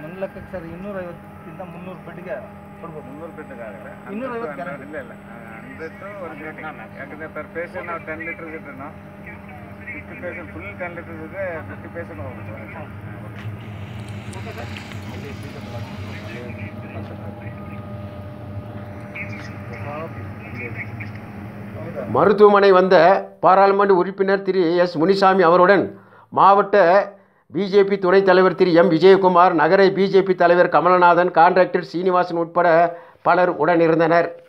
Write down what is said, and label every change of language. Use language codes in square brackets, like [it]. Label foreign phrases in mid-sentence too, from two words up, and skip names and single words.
[kn] ಲೆಕ್ಕಕ್ಕೆ ಸರ್ 250 300 ಬೆಡ್ಗೆ ಕೊಡ್ಬೋದು. 300 ಬೆಡ್ಗೆ ಆಗಲ್ಲ, 250 ಇಲ್ಲ 100 ಯಾಕಂದರೆ [en] per patient [kn] ನಾವು 10 ಲೀಟರ್ಸ್ ಇಟ್ಟು 50 ಪೇಷಂಟ್ ಫುಲ್ 10 ಲೀಟರ್ಸ್ ಇದೆ, 50 ಪೇಷಂಟ್ ಹೋಗ್ಬೋದು. [ta] மருத்துவமனை வந்த பாராளுமன்ற உறுப்பினர் திரு எஸ் முனிசாமி அவருடன் மாவட்ட பிஜேபி துணைத் தலைவர் திரு எம் விஜயகுமார், நகர பிஜேபி தலைவர் கமலநாதன், கான்ட்ராக்டர் சீனிவாசன் உட்பட பலர் உடனிருந்தனர்.